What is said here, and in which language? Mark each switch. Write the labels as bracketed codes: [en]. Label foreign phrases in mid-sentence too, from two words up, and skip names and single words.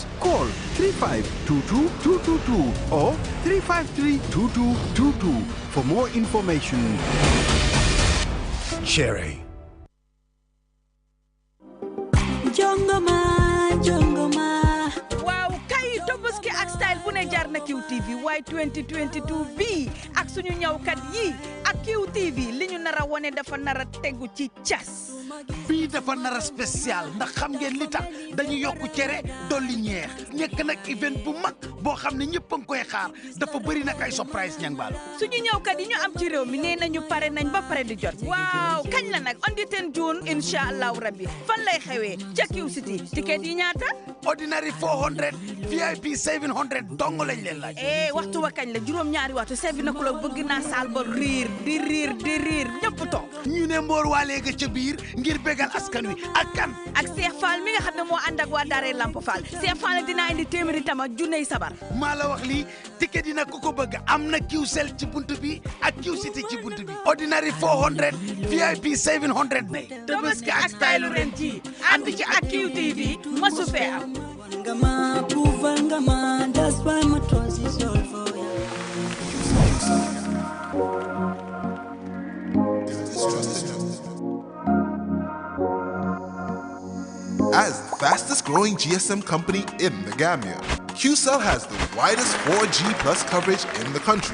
[en] Call 3522-222 or 353-2222 for more information. Cherry. [wo] waaw kay Tobaski ak style bu ne jaar na QTV waaye 2022 bii ak suñu ñawkat yi ak QTV li ñu nar a wone dafa nar a tegu ci cas. bii dafa nara spécial ndax xam ngeen li tax dañu yokku cere dolli ñeex nekk nag event bu mag boo xam ne ñëpp a ngi koy xaar dafa bëri nag ay surprise ñang baalo suñu ñëwkat yi ñu am ci réew mi nee nañu pare nañ ba pare di jot waaw kañ la nag [en] on the 10 June [ar] إن شاء الله ربي [wo] fan lay xewee ca Q City ticket yi ñaata ordinary 400 VIP 700 dong lañ leen laaj waxtu wa kañ la juróom-ñaari waxtu 7 o'clock bëgg naa saal ba riir ñëpp toog ñu ne mboor waalee ga ca biir ngir bégal askan wi ak kan ak Cheikh Fall mi nga xam ne moo ànd ak waa Daaray Lamp Fall Cheikh Fall dina indi téeméeri tam ak junney sabar maa la wax lii ticket yi nag ku ko bëgg am na QCell ci buntu bi ak Q City ci buntu bi ordinary 400 VIP 700 ne Tobaski ak style ren ji ànd ci ak QTV masu fee am [en] that's why my trust is all for you. As the fastest growing GSM company in the Gambia, QCell has the widest 4G plus coverage in the country.